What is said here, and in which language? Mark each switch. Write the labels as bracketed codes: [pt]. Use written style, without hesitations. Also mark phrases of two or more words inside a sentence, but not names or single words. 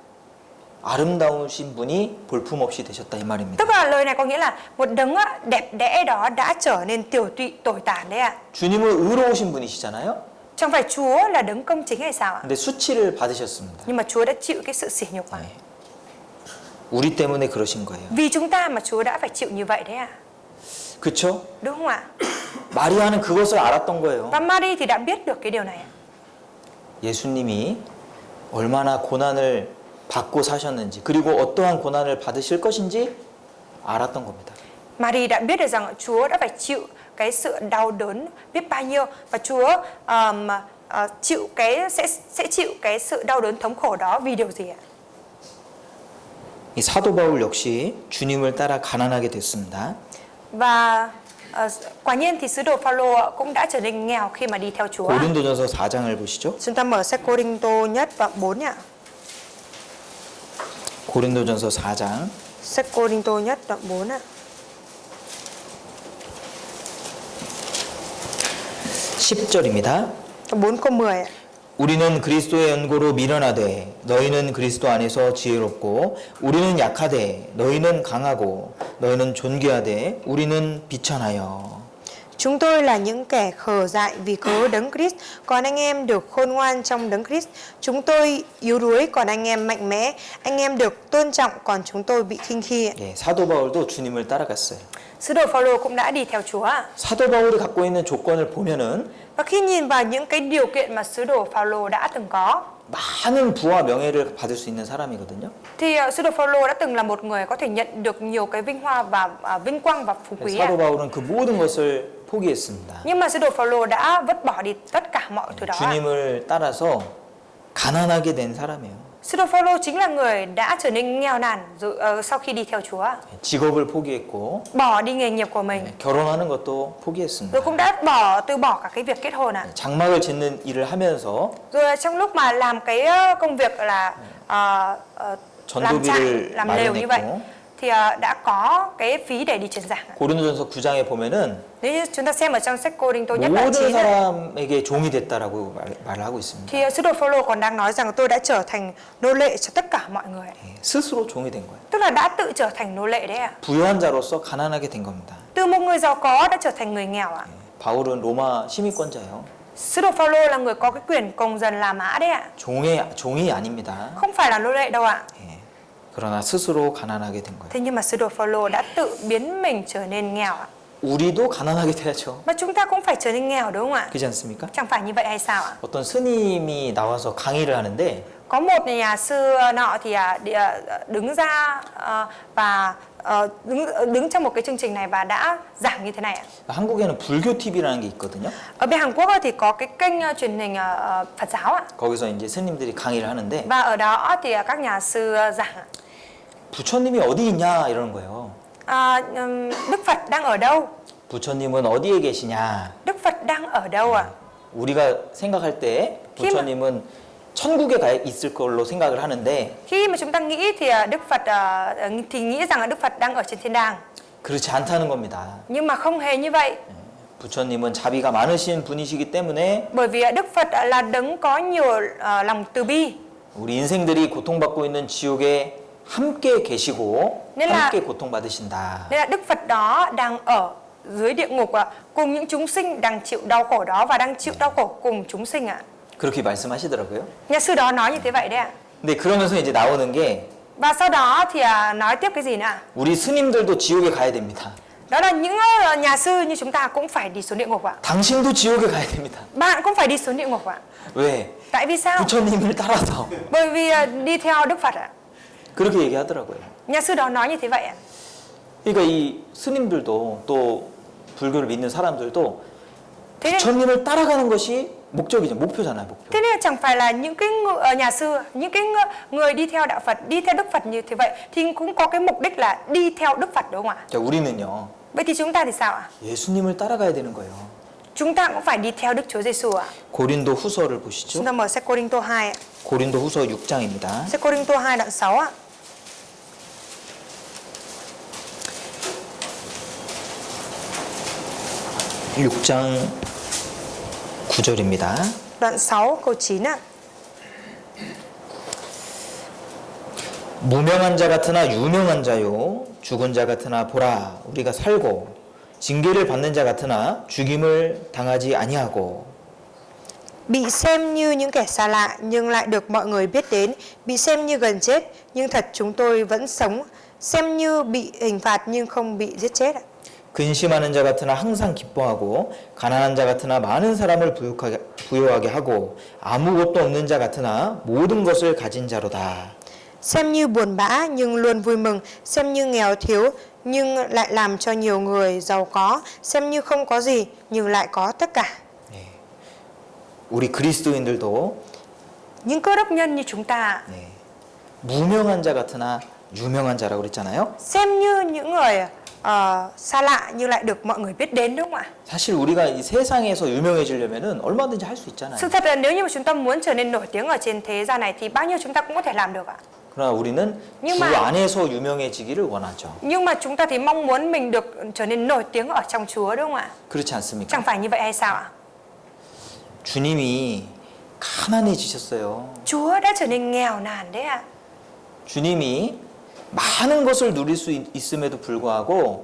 [ko] 아름다우신 분이 볼품없이 되셨다 이 말입니다. [vi] Tức là lời này có nghĩa là một đấng đẹp đẽ đó đã trở nên tiểu tụy tồi tàn đấy ạ. [ko] 주님은 의로우신 분이시잖아요. [vi] Chẳng phải Chúa là đấng công chính hay sao ạ? [ko] 근데 수치를 받으셨습니다. [vi] Nhưng mà Chúa đã chịu cái sự sỉ nhục mà. [ko] 우리 때문에 그러신 거예요. [vi] Vì chúng ta mà Chúa đã phải chịu như vậy đấy ạ. [ko] 그렇죠? [vi] Đúng không ạ? [ko] 마리아는 그것을 알았던 거예요. [vi] Và Mary thì đã biết được cái điều này ạ. [ko] 예수님이 얼마나 고난을 받고 사셨는지 그리고 어떠한 고난을 받으실 것인지 알았던 겁니다. [vi] Mary đã biết được rằng Chúa đã phải chịu cái sự đau đớn biết bao nhiêu và Chúa chịu sẽ chịu cái sự đau đớn thống khổ đó vì điều gì ạ? [ko] 이 사도 바울 역시 주님을 따라 가난하게 됐습니다. [vi] Và quả nhiên thì sứ đồ Phaolô cũng đã trở nên nghèo khi mà đi theo Chúa. [ko] 고린도전서 4장을 보시죠. [vi] Chúng ta mở sách Cô-rinh-tô nhất đoạn 4 nhé. [ko] 고린도전서 4장 [vi] Sách Cô-rinh-tô nhất đoạn 4 ạ. [ko] 10절입니다. [vi] 4 câu 10 ạ. [ko] 우리는 그리스도의 연고로 미련하되 너희는 그리스도 안에서 지혜롭고 우리는 약하되 너희는 강하고 너희는 존귀하되 우리는 비천하여. [vi] Chúng tôi là những kẻ khờ dại vì cớ Đấng Christ, còn anh em được khôn ngoan trong Đấng Christ. Chúng tôi yếu đuối, còn anh em mạnh mẽ. Anh em được tôn trọng, còn chúng tôi bị khinh khi. [ko] 예, 사도 바울도 주님을 따라갔어요. [vi] Sứ đồ Phaolô cũng đã đi theo Chúa. [ko] 사도 바울이 갖고 있는 조건을 보면은 [vi] Và khi nhìn vào những cái điều kiện mà sứ đồ Phaolô đã từng có, [ko] 많은 부와 명예를 받을 수 있는 사람이거든요. [vi] thì sứ đồ Phaolô đã từng là một người có thể nhận được nhiều cái vinh hoa và vinh quang và phú quý. [ko] 사도 바울은 그 모든 것을 포기했습니다. [vi] Nhưng mà sứ đồ Phaolô đã vứt bỏ đi tất cả mọi thứ đó. [ko] 주님을 따라서 가난하게 된 사람이에요. [vi] Sứ đồ Phaolô chính là người đã trở nên nghèo nàn sau khi đi theo Chúa, [ko] 직업을 포기했고 [vi] bỏ đi nghề nghiệp của mình, [ko] 결혼하는 것도 포기했습니다. [vi] rồi cũng đã từ bỏ cả cái việc kết hôn ạ. [ko] 장막을 짓는 일을 하면서 [vi] Rồi trong lúc mà làm cái công việc là làm trại, [ko] 전도비를 [vi] làm lều như vậy, [ko] 마련했고 [vi] thì đã có cái phí để đi truyền giảng. [ko] 고린도전서 9장에 보면은 [vi] Nếu như chúng ta xem ở trong sách Cô-rinh-tô nhất đoạn [ko] 모든 [vi] 9 ấy, [ko] 사람에게 종이 됐다라고 말을 하고 있습니다. [vi] thì sứ đồ Phaolô còn đang nói rằng tôi đã trở thành nô lệ cho tất cả mọi người. [ko] 예, 스스로 종이 된 거예요. [vi] Tức là đã tự trở thành nô lệ đấy ạ. [ko] 부유한 자로서 가난하게 된 겁니다. [vi] Từ một người giàu có đã trở thành người nghèo ạ. [ko] 바울은 로마 시민권자예요. [vi] Sứ đồ Phaolô là người có cái quyền công dân La Mã đấy ạ. [ko] 종이 아닙니다. [vi] Không phải là nô lệ đâu ạ. [ko] 예, 그러나 스스로 가난하게 된 거예요. [vi] Thế nhưng mà sứ đồ Phaolô đã tự biến mình trở nên nghèo ạ. [ko] 우리도 가난하게 돼야죠. [vi] Và chúng ta cũng phải trở nên nghèo đúng không ạ? [ko] 그렇지 않습니까? [vi] Chẳng phải như vậy hay sao ạ? [ko] 어떤 스님이 나와서 강의를 하는데 [vi] Có một nhà sư nọ thì đứng ra và đứng trong một cái chương trình này và đã giảng như thế này ạ. [ko] 한국에는 불교 TV라는 게 있거든요. [vi] Ở bên Hàn Quốc thì có cái kênh truyền hình Phật giáo ạ. [ko] 거기서 이제 스님들이 강의를 하는데 [vi] Và ở đó thì các nhà sư giảng ạ. [ko] 부처님이 어디 있냐 이러는 거예요. [vi] Đức Phật đang ở đâu? [ko] 부처님은 어디에 계시냐? [vi] Đức Phật đang ở đâu ạ? [ko] 우리가 생각할 때 부처님은 천국에 가 있을 걸로 생각을 하는데 [vi] Khi mà chúng ta nghĩ thì Đức Phật thì nghĩ rằng là Đức Phật đang ở trên thiên đàng. [ko] 그렇지 않다는 겁니다. [vi] Nhưng mà không hề như vậy. [ko] 부처님은 자비가 많으신 분이시기 때문에 [vi] Bởi vì Đức Phật là đấng có nhiều lòng từ bi. [ko] 우리 인생들이 고통받고 있는 지옥에 함께 계시고 [vi] nên là [ko] 함께 고통받으신다. [vi] Nên là Đức Phật đó đang ở dưới địa ngục cùng những chúng sinh đang chịu đau khổ đó và đang chịu đau khổ cùng chúng sinh ạ. [ko] 그렇게 말씀하시더라고요. [vi] Nhà sư đó nói như thế vậy đấy ạ. [ko] 근데 그러면서 이제 나오는 게 [vi] Và sau đó thì nói tiếp cái gì nữa? [ko] 우리 스님들도 지옥에 가야 됩니다. [vi] Đó là những nhà sư như chúng ta cũng phải đi xuống địa ngục ạ. [ko] 당신도 지옥에 가야 됩니다. [vi] Bạn cũng phải đi xuống địa ngục ạ. [ko] 왜? [vi] Tại vì sao? [ko] 부처님을 따라서. [vi] Bởi vì đi theo Đức Phật ạ. [ko] 그렇게 얘기하더라고요. [vi] Nhà sư đó nói như thế vậy ạ. [ko] 그러니까 이 스님들도 또 불교를 믿는 사람들도 [vi] Thế nên, [ko] 부처님을 따라가는 것이 목적이죠. 목표잖아요, 목표. [vi] thế nên chẳng phải là những cái nhà sư, những cái người đi theo đạo Phật, đi theo Đức Phật như thế vậy thì cũng có cái mục đích là đi theo Đức Phật đúng không ạ? [ko] 자, 우리는요. [vi] Vậy thì chúng ta thì sao ạ? [ko] 예수님을 따라가야 되는 거예요. [vi] Chúng ta cũng phải đi theo Đức Chúa Giêsu ạ. [ko] 고린도 후서를 보시죠. [vi] Chúng ta mở sách Cô-rinh-tô 2 ạ. [ko] 고린도 후서 6장입니다. [vi] Sách Cô-rinh-tô 2 đoạn 6 ạ. [ko] 6장 9절입니다. [vi] Đoạn 6 câu 9 ạ. [ko] 무명한 자 같으나 유명한 자요 죽은 자 같으나 보라 우리가 살고 징계를 받는 자 같으나 죽임을 당하지 아니하고 [vi] Bị xem như những kẻ xa lạ nhưng lại được mọi người biết đến, bị xem như gần chết nhưng thật chúng tôi vẫn sống, xem như bị hình phạt nhưng không bị giết chết ạ. [ko] 근심하는 자 같으나 항상 기뻐하고 가난한 자 같으나 많은 사람을 부요하게 하고 아무것도 없는 자 같으나 모든 것을 가진 자로다. [vi] Xem như buồn bã nhưng luôn vui mừng, xem như nghèo thiếu nhưng lại làm cho nhiều người giàu có, xem như không có gì nhưng lại có tất cả. [ko] 네. 우리 그리스도인들도 [vi] Những cơ đốc nhân như chúng ta [ko] 네. 무명한 자 같으나 유명한 자라고 그랬잖아요. [vi] xem như những người xa lạ nhưng lại được mọi người biết đến, đúng không ạ? [ko] 사실 우리가 이 세상에서 유명해지려면은 얼마든지 할 수 있잖아요. [vi] Sự thật là nếu như mà chúng ta muốn trở nên nổi tiếng ở trên thế gian này thì bao nhiêu chúng ta cũng có thể làm được ạ. [ko] 그러나 우리는 [vi] Nhưng [ko] 주 [vi] mà- [ko] 안에서 유명해지기를 원하죠. [vi] Nhưng mà chúng ta thì mong muốn mình được trở nên nổi tiếng ở trong Chúa, đúng không ạ? [ko] 그렇지 않습니까? [vi] Chẳng phải như vậy hay sao ạ? [ko] 주님이 가난해지셨어요. [vi] Chúa đã trở nên nghèo nàn đấy ạ. [ko] 주님이 많은 것을 누릴 수 있음에도 불구하고